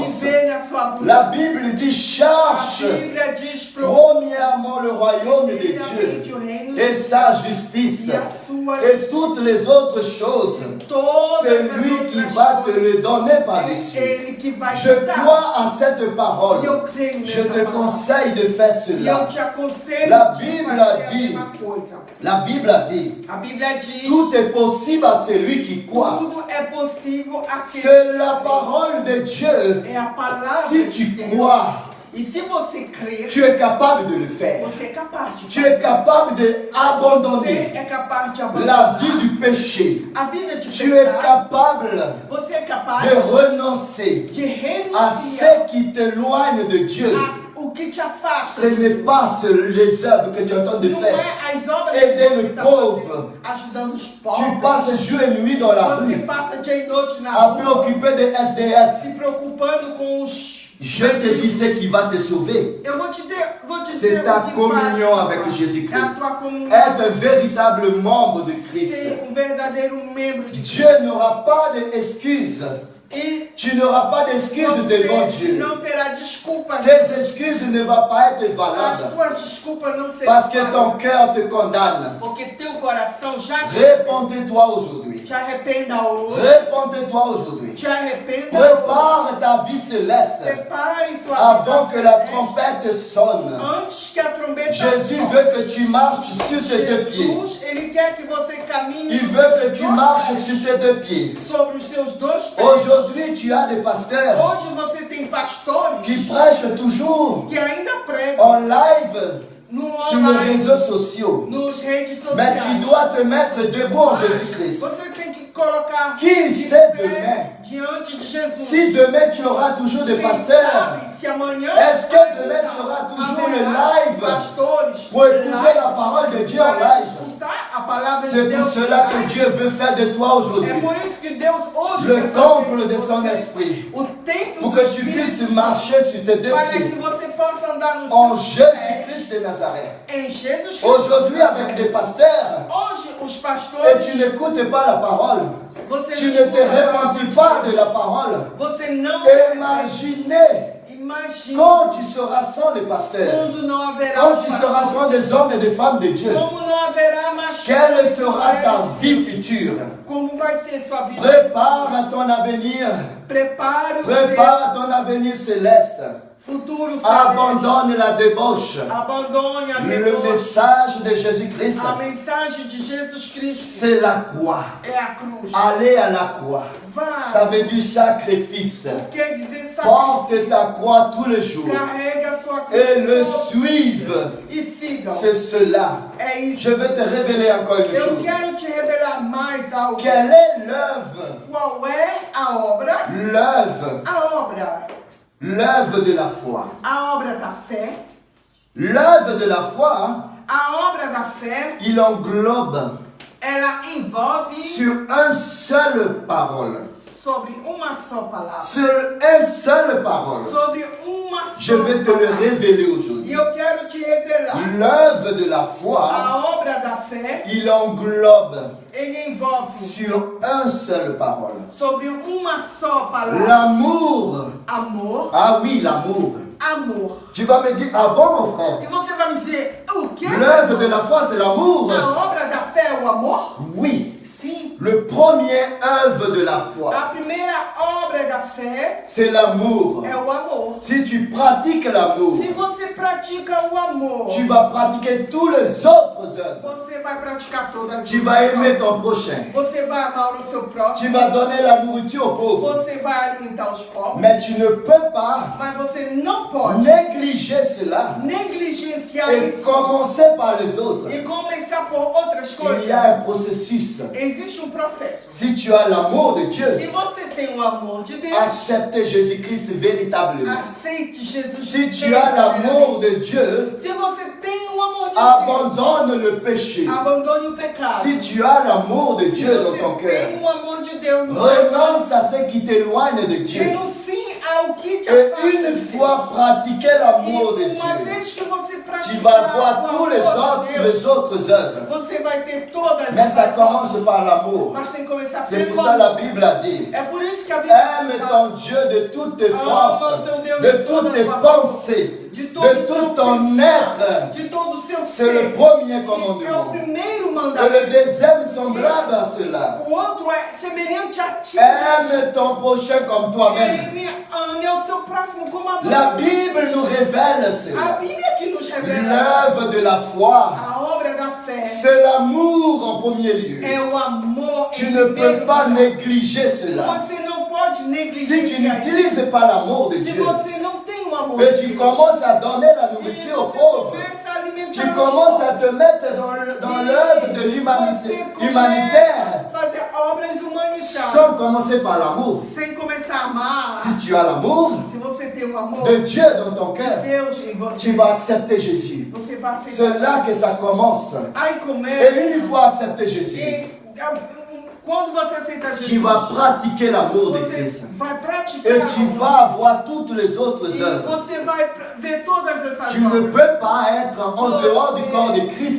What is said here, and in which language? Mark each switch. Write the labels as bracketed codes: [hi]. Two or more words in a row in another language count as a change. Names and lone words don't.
[pt] viver na sua abundância. [fr] La Bible dit cherche [pt] A Bíblia diz [fr] premièrement le royaume de [pt] primeiramente [fr] Dieu [pt] o reino [fr] et sa justice [pt] e a sua [fr] et toutes les autres choses. [pt] todas [fr] C'est [pt] as [fr] lui qui [pt] outras [fr] va te [pt] coisas. [fr] le donner [pt] É [fr] par-dessus. [pt] Ele que vai te [fr] Je [pt] dar. [fr] crois en cette [pt] E [fr] parole. [pt] eu creio [fr] Je [pt] nessa [fr] te [pt] palavra. [fr] conseille de faire [pt] E eu [fr] cela. [pt] te aconselho [fr] La [pt] de [fr] Bible [pt] fazer a a [fr] dit- [pt] mesma coisa. [fr] La Bible a dit, [pt] A Bíblia diz [fr] tout est possible à celui qui croit. [pt] tudo é possível àquele [fr] C'est la parole de Dieu. [pt] é a palavra [fr] Si [pt] de [fr] tu [pt] Deus. [fr] crois, [pt] E se você crer, [fr] tu es capable de le faire. [pt] você é capaz de [fr] Tu es capable [pt] Você [fr] d'abandonner [pt] é capaz de [fr] la [pt] abandonar [fr] vie du péché. [pt] a vida de [fr] Tu es [pt] pecado. [fr] capable [pt] Você é capaz [fr] de renoncer [pt] de [fr] à [pt] renunciar [fr] ce qui t'éloigne de Dieu. [pt] a o que te afasta. [fr] Ce n'est pas les œuvres que tu es en train de [pt] Não [fr] faire. [pt] é as obras [fr] Aider [pt] que [fr] le [pt] você está [fr] pauvre. [pt] fazendo, ajudando os [fr] Tu [pt] pobres. [fr] passes jour et nuit dans la [pt] Você [fr] rue [pt] passa dia e noite na [fr] à [pt] rua, [fr] préoccuper des SDF. [pt] se preocupando com os... [fr] Je te dis ce qui va te sauver. [pt] Eu vou te dizer [fr] C'est [pt] o [fr] ta [pt] que [fr] communion [pt] faz, [fr] avec [pt] é [fr] Jésus-Christ. [pt] a tua comunhão. [fr] Être un véritable membre de Christ. [pt] Ser verdadeiro membro de [fr] Dieu n'aura pas d'excuses. [pt] E [fr] Tu n'auras pas d'excuses devant [pt] você [fr] Dieu. [pt] não terá desculpas. [fr] Tes excuses ne vont pas être [pt] As [fr] valables [pt] tuas desculpas não serão [fr] parce que ton [pt] válidas. [fr] cœur te condamne. [pt] Porque teu coração já [fr] Répands-toi aujourd'hui. [pt] te arrependa hoje. [fr] Répands-toi aujourd'hui. [pt] Te arrependa hoje. [fr] Prépare ta vie céleste [pt] Prepare sua [fr] avant [pt] vida [fr] que la [pt] celeste. [fr] trompette sonne. [pt] Antes que a trombeta [fr] Jésus [pt] toque. [fr] veut que tu marches sur tes deux pieds. [pt] Jesus, ele quer que você caminhe [fr] Il veut que tu marches sur tes deux pieds. [pt] sobre os seus dois pés. [fr] Aujourd'hui, tu as des pasteurs [pt] Hoje você tem pastores [fr] qui prêchent toujours [pt] que ainda pregam [fr] en live [pt] no [fr] sur les [pt] online, [fr] réseaux sociaux. [pt] nos redes [fr] Mais tu [pt] sociais. [fr] dois te mettre debout en [pt] Mas [fr] Jésus-Christ. [pt] você tem que colocar [fr] Qui [pt] de [fr] sait [pt] pé [fr] demain? [pt] diante de Jesus. [fr] Si demain tu auras toujours des [pt] Quem [fr] pasteurs, [pt] sabe se amanhã [fr] est-ce que [pt] ainda [fr] demain tu auras toujours [pt] haverá [fr] le live [pt] pastores [fr] pour écouter [pt] live [fr] la parole de Dieu en [pt] para [fr] live? [pt] escutar a palavra de [fr] C'est pour [pt] Deus [fr] cela que [pt] live? [fr] Dieu veut faire de toi [pt] É [fr] aujourd'hui [pt] por isso que Deus hoje [fr] le [pt] quer [fr] temple [pt] fazer [fr] de son [pt] você [fr] esprit, [pt] o templo [fr] pour [pt] do [fr] que tu [pt] Espírito [fr] puisses marcher sur tes deux [pt] para que [fr] pieds [pt] você possa andar no [fr] en [pt] seu pé [fr] Jésus-Christ de Nazareth. [pt] em Jesus Cristo. [fr] Aujourd'hui, avec des pasteurs, [pt] Hoje os [fr] et [pt] pastores [fr] tu n'écoutes pas la parole, [pt] você [fr] tu [pt] não [fr] ne te [pt] escuta a palavra [fr] repentis [pt] de [fr] pas [pt] Deus. [fr] de la parole. [pt] Você não [fr] Imaginez [pt] imagina [fr] quand tu seras sans les pasteurs, [pt] quando não haverá [fr] quand [pt] os [fr] tu seras [pt] pastores, [fr] sans des hommes et des femmes de Dieu. [pt] como não haverá mais [fr] Quelle sera ta vie future? [pt] como vai ser sua vida. [fr] Prépare ton avenir. [pt] Prepare o [fr] Prépare ton avenir céleste. [pt] futuro celeste. [fr] Abandonne la débauche. [pt] Abandone a [fr] Le [pt] deboche. [fr] message de Jésus-Christ, [pt] A mensagem de Jesus Cristo [fr] c'est la croix. [pt] é a cruz. [fr] Aller à la croix. Ça [pt] Vá. [fr] veut dire sacrifice. [pt] Quer dizer [fr] Porte [pt] sacrifício. [fr] ta croix tous les jours [pt] Carregue a sua cruz. [fr] et le [pt] todo [fr] suive. [pt] E siga. [fr] C'est cela. [pt] É isso. [fr] Je vais te révéler encore une [pt] Eu [fr] chose. [pt] quero te revelar mais algo. [fr] Quelle est l'œuvre? [pt] Qual é a obra? [fr] L'œuvre. [pt] A obra. [fr] L'œuvre de la foi. [pt] A obra da fé. [fr] L'œuvre de la foi, [pt] A obra da fé, [fr] il englobe [pt] ela envolve [fr] sur un seul parole. [pt] sobre uma só palavra. [fr] Sur un seul parole. [pt] Sobre uma só [fr] Je vais te le [pt] palavra. [fr] révéler [pt] E [fr] aujourd'hui. [pt] eu quero te revelar. [fr] L'œuvre de la foi, [pt] A obra da fé, [fr] il englobe [pt] ele envolve [fr] sur un seul parole. [pt] sobre uma só palavra. [fr] L'amour. [pt] Amor, [fr] Ah oui, l'amour. [pt] amor. [fr] Tu vas me dire, ah bon mon frère? [pt] E você vai me dizer, o quê? [fr] L'œuvre de la foi, c'est l'amour. [pt] A obra da fé é o amor? [fr] Oui. [pt] Sim. [fr] Le premier œuvre de la foi, [pt] A primeira obra da fé [fr] c'est l'amour. [pt] é o amor. [fr] Si tu pratiques l'amour, [pt] Se você pratica o amor, [fr] tu vas pratiquer tous les autres œuvres. [pt] você vai praticar todas as [fr] Tu vas aimer ton prochain. [pt] Você vai amar o seu próximo. [fr] Tu vas donner la nourriture aux pauvres. [pt] Você vai alimentar os pobres. [fr] Mais tu ne peux pas [pt] Mas você não pode [fr] négliger cela [pt] negligenciar [fr] et [pt] isso [fr] commencer par les autres. [pt] e começar por outras [fr] Il [pt] coisas. [fr] y a un processus. [pt] Existe processo. [fr] Si tu as l'amour de [pt] Se [fr] Dieu, [pt] você tem o amor de Deus, [fr] accepte Jésus-Christ véritablement. [pt] aceite Jesus. [fr] Si tu as l'amour de Dieu, [pt] Se você tem o amor de [fr] abandonne le péché. [pt] Deus, abandone o pecado. [fr] Si tu as l'amour de [pt] Se [fr] Dieu dans ton [pt] você [fr] cœur, [pt] tem o amor de Deus no seu [fr] renonce à ce qui t'éloigne de Dieu. [pt] renuncie ao que te [fr] Et [pt] afasta [fr] une [pt] de [fr] fois pratiqué l'amour de [pt] Deus. E uma [fr] Dieu, [pt] vez que você [fr] tu [pt] pratica [fr] vas voir [pt] o [fr] tous les [pt] amor de Deus, [fr] autres œuvres. [pt] você vai ter todas [fr] Mais ça [pt] essas [fr] commence par l'amour. [pt] Mas tem que começar [fr] C'est [pt] pelo [fr] pour ça la [pt] amor. [fr] Bible a dit, [pt] É por isso que a Bíblia [fr] aime [pt] fala, [fr] ton Dieu de toutes tes forces, [pt] ton Deus [fr] de [pt] de [fr] toutes [pt] toda [fr] tes [pt] tua [fr] pensées, [pt] de todo [fr] de [pt] o [fr] tout [pt] teu [fr] ton [pt] pensar, [fr] être. [pt] de todo o seu [fr] C'est [pt] ser. [fr] le premier [pt] É o [fr] commandement. [pt] primeiro [fr] Et [pt] mandamento. [fr] le deuxième semblable à cela. [pt] O outro é semelhante a ti. [fr] Aime ton prochain comme toi-même. [pt] Ame ao seu próximo como a [fr] La [pt] você. [fr] Bible nous révèle [pt] A [fr] cela. [pt] Bíblia que nos revela [fr] L'œuvre de la foi, [pt] a obra da fé [fr] c'est l'amour en premier lieu. [pt] é o amor. [fr] Tu [pt] em [fr] ne peux [pt] primeiro [fr] pas [pt] lugar. [fr] négliger cela. [pt] Você não pode [fr] Si tu [pt] negligenciar isso. [fr] n'utilises pas l'amour de [pt] Se [fr] Dieu [pt] você não tem o amor [fr] et [pt] de [fr] tu [pt] Deus, [fr] commences à donner la [pt] e [fr] nourriture aux [pt] você [fr] pauvres, [pt] começa a alimentar entra [fr] Tu [pt] no [fr] commences [pt] show. [fr] à te mettre dans l'œuvre de l'humanité humanitaire [pt] Você começa a fazer obras humanitárias. [fr] sans commencer par l'amour. [pt] Sem começar a amar. [fr] Si tu as l'amour [pt] Se você tem o amor [fr] de Dieu dans ton cœur, [pt] Deus em você, [fr] tu vas accepter Jésus. [pt] você vai aceitar. [fr] C'est là que ça commence. [pt] Aí [fr] Et [pt] começa. [fr] une fois accepté Jésus, [pt] Quando você aceita Jesus, [fr] tu vas pratiquer l'amour de [pt] você [fr] Christ. [pt] vai praticar [fr] Et tu [pt] amor. [fr] vas voir toutes les autres [pt] E [fr] œuvres. [pt] você vai ver todas essas [fr] Tu ne [pt] obras. [fr] peux pas être en dehors du corps de Christ